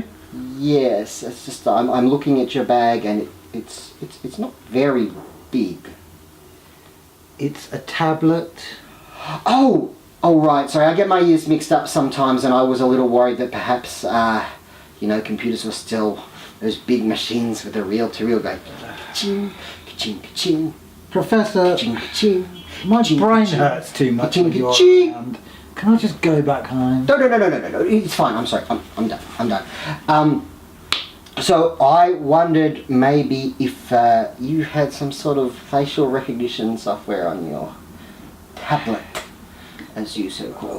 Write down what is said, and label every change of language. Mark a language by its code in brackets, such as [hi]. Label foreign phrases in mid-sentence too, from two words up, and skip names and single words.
[en] Yes, it's just I'm looking at your bag and it's not very big. It's a tablet. Oh right. Sorry, I get my ears mixed up sometimes, and I was a little worried that perhaps computers were still those big machines with a reel-to-reel going ka-ching, ka-ching, ka-ching, Professor, ka-ching, ka-ching. my Ka-ching, brain ka-ching, hurts too much ka-ching, when you're ka-ching. around. Can I just go back home? No. It's fine. I'm sorry. I'm done. So I wondered maybe if you had some sort of facial recognition software on your tablet, as you so call it.